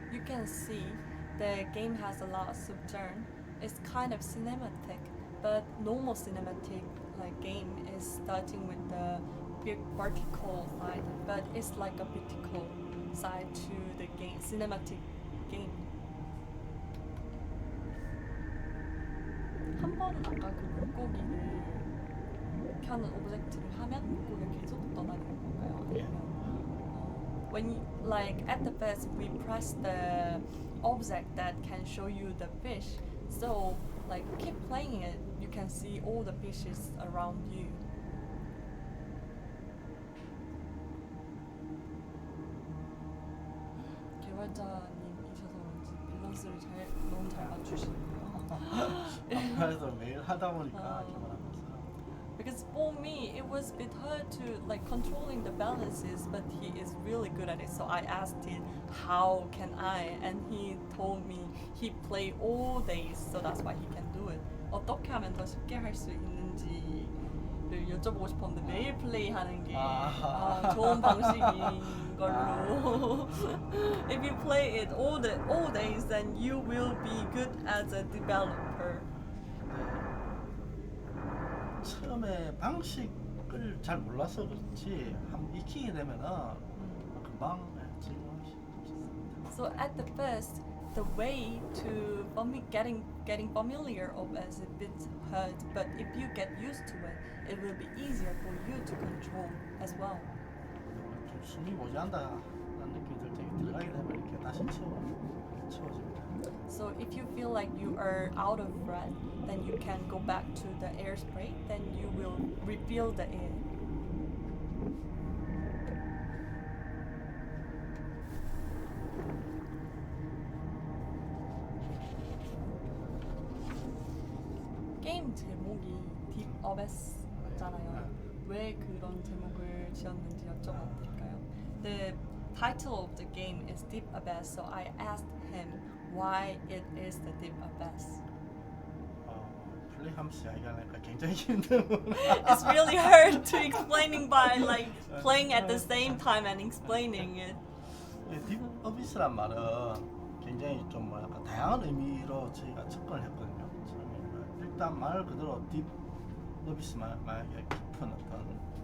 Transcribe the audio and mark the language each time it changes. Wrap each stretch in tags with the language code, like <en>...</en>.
<en>You can see the game has a lot of turn. It's kind of cinematic, but normal cinematic like game is starting with the vertical side, but it's like a vertical side to the game, cinematic game.</en> <ko>한 번은 아까 그 물고기를 켜는 오브젝트를 하면 물고기가 계속 떠다니는 건가요? 아니면</ko> <en>when you, like at the first we press the object that can show you the fish, so like keep playing it, you can see all the fishes around you.</en> <ko>개발자님이셔서 그런지 밸런스를 너무 잘 맞추시네요. 그래서 매일 하다 보니까 개발하면서.</ko> <en>Because for me, it was a bit hard to like controlling the balances, but he is really good at it. So I asked him, how can I? And he told me he play all days, so that's why he can do it.</en> <ko>어떻게 하면 더 쉽게 할 수 있는지를 여쭤보고 싶었는데 매일 플레이하는 게 좋은 방식인 걸로.</ko> <en>If you play it all days, then you will be good as a developer.</en> <ko>처음에 방식을 잘 몰라서 그렇지 한번 익히게 되면은 금방 적응할 수 있습니다.</ko> <en>So at the first, the way to getting familiar of is a bit hard, but if you get used to it, it will be easier for you to control as well.</en> <ko>좀 숨이 모자란다는 느낌이 들 때 들어가게 되면 이렇게 다시 채워집니다.</ko> <en>So if you feel like you are out of breath, then you can go back to the air spray, then you will refill the air.</en> <ko>게임 제목이 Deep Abyss잖아요. 왜 그런 제목을 지었는지 여쭤봐도 될까요?</ko> <en>The title of the game is Deep Abyss, so I asked him why it is the Deep Abyss.</en> <ko>플레이하면서 이야기하니까 굉장히 힘든.</ko> <en>It's really hard to explaining by like playing at the same time and explaining it.</en> <ko>딥 어비스란 말은 굉장히 좀 뭐랄까 다양한 의미로 저희가 접근을 했거든요. 처음에 일단 말 그대로 딥 어비스 만약에 깊은 어떤</ko>